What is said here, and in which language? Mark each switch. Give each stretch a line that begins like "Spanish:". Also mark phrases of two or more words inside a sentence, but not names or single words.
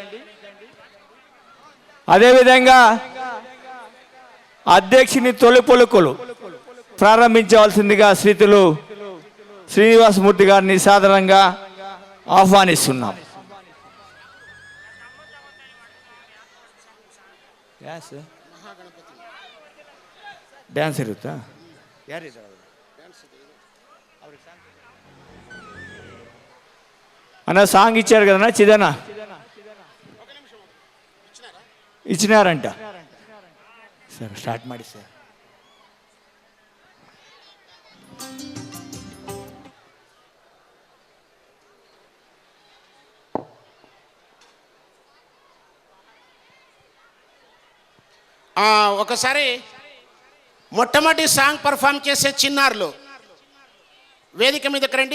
Telugu: అదేవిధంగా అధ్యక్షుని తొలి పలుకులు ప్రారంభించవలసిందిగా శ్రీతులు శ్రీనివాసమూర్తి గారిని సాధారణంగా ఆహ్వానిస్తున్నాం.
Kannada: ಡ್ಯಾನ್ಸ್ ಇರುತ್ತಾ? ಯಾರಿದ್ದಾರೆ?
Telugu: అన్న సాంగ్ ఇచ్చారు కదన్నా, చిదనా ఇచ్చినారంట. సరే స్టార్ట్ ಮಾಡಿ సార్. ఒకసారి మొట్టమొదటి సాంగ్ పర్ఫామ్ చేసే చిన్నారులు వేదిక మీదకి రండి.